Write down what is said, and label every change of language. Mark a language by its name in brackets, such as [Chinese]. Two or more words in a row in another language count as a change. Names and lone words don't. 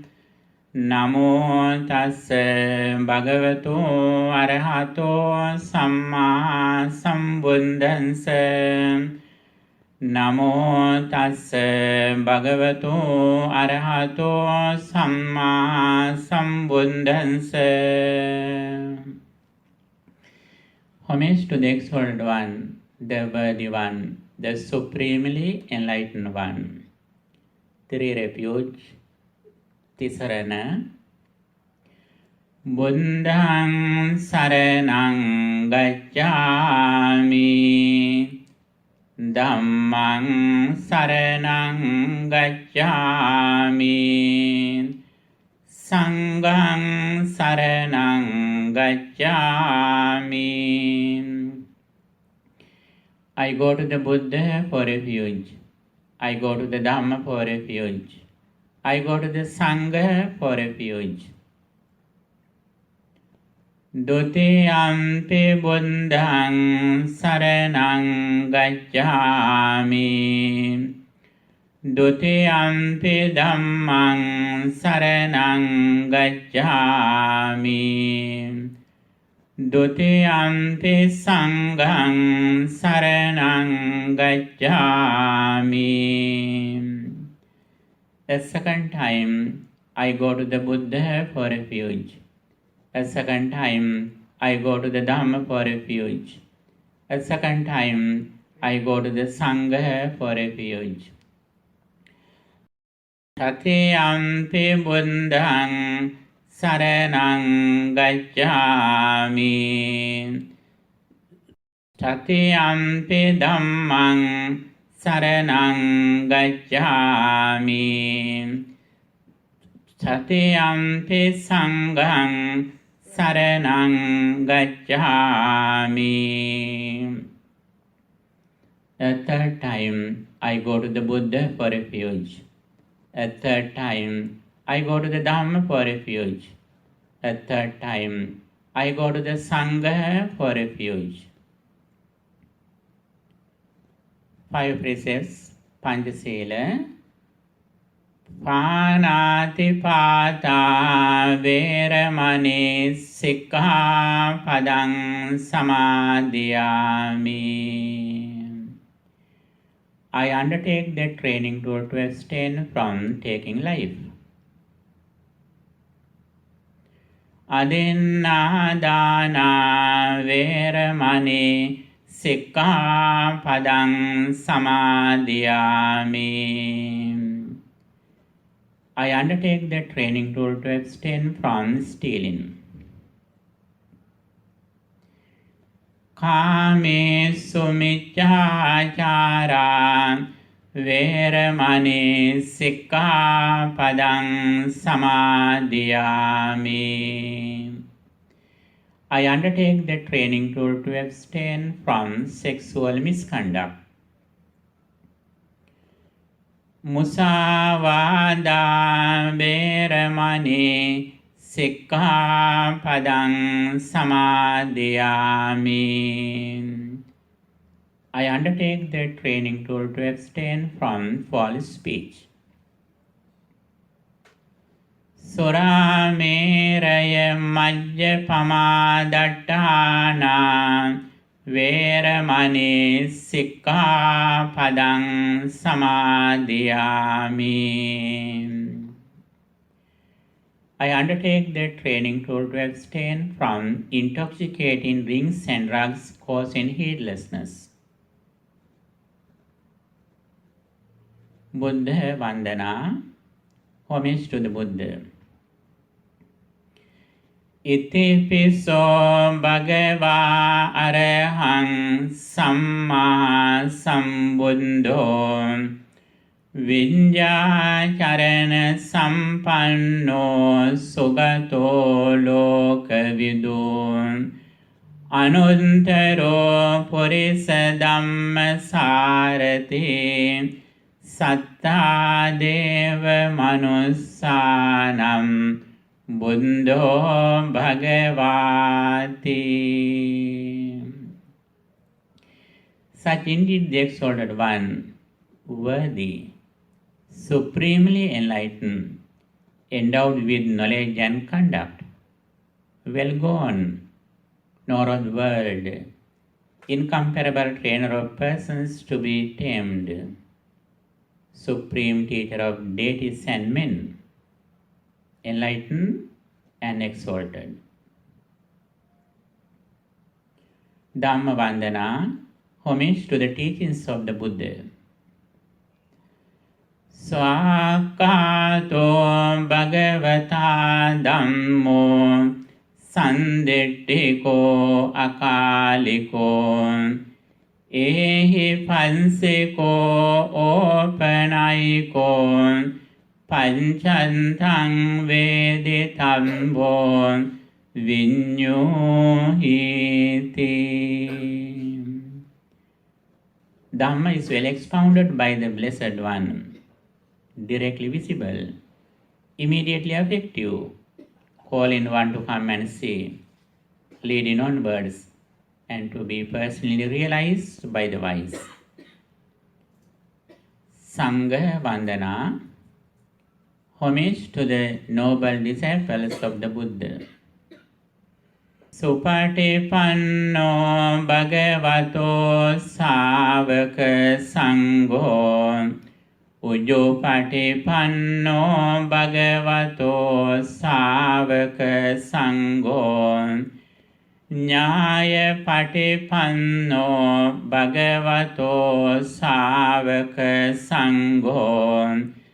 [Pali] Namo tassa bhagavato arahato samma sambuddhassa. Namo tassa bhagavato arahato samma sambuddhassa. [English] Homage to the Exalted One, the Worthy One, the Supremely Enlightened One. Three refuge. [Pali] Tisarana. Buddhang saranang gacchami. Dhammang saranang gacchami. Sanghang saranang gacchami. [English] I go to the Buddha for refuge. I go to the Dhamma for refuge. I go to the Sangha for refuge. [Pali] Dutiyampi buddhang saranang gacchami. Dutiyampi dhammang saranang gacchami. Dutiyampi sanghang saranang gacchami. [English] A second time, I go to the Buddha for refuge. A second time, I go to the Dhamma for refuge. A second time, I go to the Sangha for refuge. [Pali] Tatiyampi buddhang saranang gacchami. Tatiyampi dhammang saranang gacchami. Tatiyampi sanghang saranang gacchami. [English] A third time, I go to the Buddha for refuge. A third time, I go to the Dhamma for refuge. A third time, I go to the Sangha for refuge. 5 precepts, [Pali] Panchasila. Pānātipātā veramani sikkhapadang samadhiyāmi. [English] I undertake the training to abstain from taking life. [Pali] Adinādāna veramani sikkhapadang samadhiyāmi. [English] I undertake the training to abstain from stealing. [Pali] Kāmesu micchācārā veramani sikkhapadang samadhiyāmi. [English] I undertake the training to abstain from sexual misconduct. [Pali] Musāvādā veramani sikkhapadang samadhiyāmi. [English] I undertake the training to abstain from false speech. [Pali] Surameraya majjapamādaṭṭhāna veramani sikkhapadang samadhiyāmi. [English] I undertake the training to abstain from intoxicating drinks and drugs causing heedlessness. [Pali] Buddha Vandana. [English] Homage to the Buddha. [Pali] Itipiso bhagavā arahang samma sambuddho viññācarana sampanno sugato lokavidu anuttaro purisa dhamma sarati sattā deva manussanam buddho bhagavati. [English] Such indeed the exalted one, worthy, supremely enlightened, endowed with knowledge and conduct, well gone, nor of the world, incomparable trainer of persons to be tamed, supreme teacher of deities and men, enlightened and exalted. [Pali] Dhamma Vandana, [English] homage to the teachings of the Buddha. [Pali] Swakato Bhagavata Dhammo Sandittiko Akaliko Ehi Pansiko Opanayiko Panchantang Veditambo Vinyuhiti. [English] Dhamma is well expounded by the Blessed One, directly visible, immediately effective, calling one to come and see, leading onwards, and to be personally realized by the wise. [Pali] Sangha Vandana, [English] homage to the noble disciples of the Buddha. [Pali] Supatipanno Bhagavato Savaka Sangho Ujjopatipanno Bhagavato Savaka Sangho Nyaya Patipanno Bhagavato Savaka Sangho